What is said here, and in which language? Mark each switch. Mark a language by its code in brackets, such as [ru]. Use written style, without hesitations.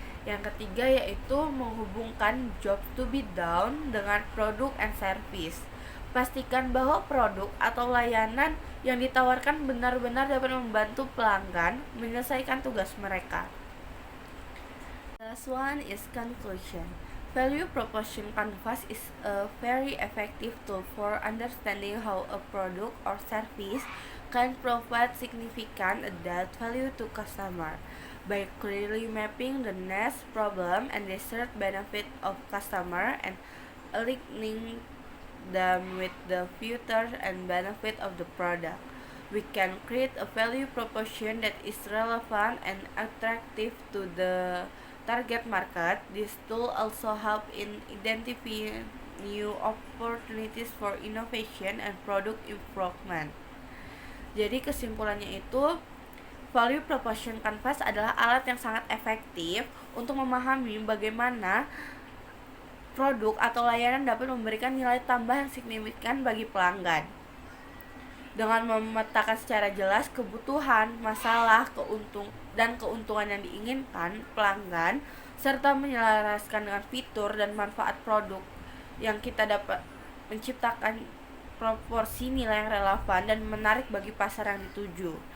[id] Yang ketiga yaitu menghubungkan job to be done dengan produk and service. Pastikan bahwa produk atau layanan yang ditawarkan benar-benar dapat membantu pelanggan menyelesaikan tugas mereka. [en] Last one is conclusion. Value proposition canvas is a very effective tool for understanding how a product or service can provide significant added value to customer. By clearly mapping the needs, problem, and desired benefit of customer and aligning them with the features and benefit of the product, we can create a value proposition that is relevant and attractive to the target market. This tool also help in identifying new opportunities for innovation and product improvement. [id] Jadi kesimpulannya itu, value proposition canvas adalah alat yang sangat efektif untuk memahami bagaimana produk atau layanan dapat memberikan nilai tambah yang signifikan bagi pelanggan. Dengan memetakan secara jelas kebutuhan, masalah, keuntungan yang diinginkan pelanggan, serta menyelaraskan dengan fitur dan manfaat produk yang kita dapat menciptakan proporsi nilai yang relevan dan menarik bagi pasar yang dituju.